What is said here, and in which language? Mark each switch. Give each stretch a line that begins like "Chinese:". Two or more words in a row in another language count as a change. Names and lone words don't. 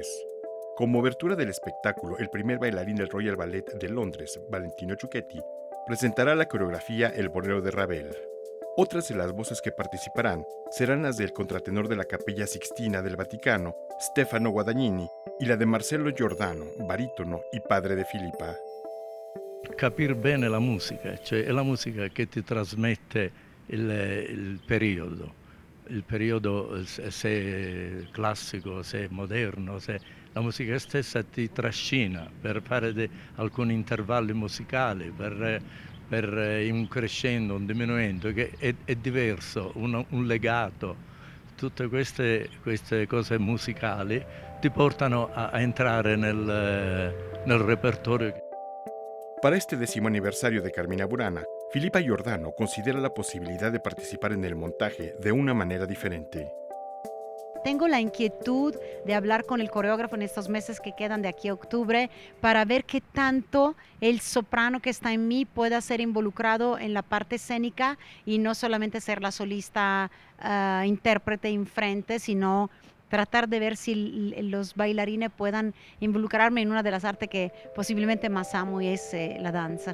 Spanish: Como obertura del espectáculo, el primer bailarín del Royal Ballet de Londres, Valentino Ciuchetti, presentará la coreografía El Bolero de Ravel. Otras de las voces que participarán serán las del contratenor de la Capella Sixtina del Vaticano, Stefano Guadagnini, y la de Marcello Giordano, barítono y padre de Filipa.
Italian: Capire bene la musica, cioè è la musica che ti trasmette il periodo se è classico, se è moderno, se la musica stessa ti trascina per fare alcuni intervalli musicali, per un crescendo, un diminuendo, che è diverso, un legato. Tutte queste cose musicali ti portano a entrare nel repertorio.
Spanish: Para este 10º aniversario de Carmina Burana, Filipa Giordano considera la posibilidad de participar en el montaje de una manera diferente. Tengo la inquietud de hablar con el coreógrafo en estos meses que quedan de aquí a octubre para ver qué tanto el soprano que está en mí pueda ser involucrado en la parte escénica y no solamente ser la solista intérprete enfrente, sino tratar de ver si los bailarines puedan involucrarme en una de las artes que posiblemente más amo, y es la danza.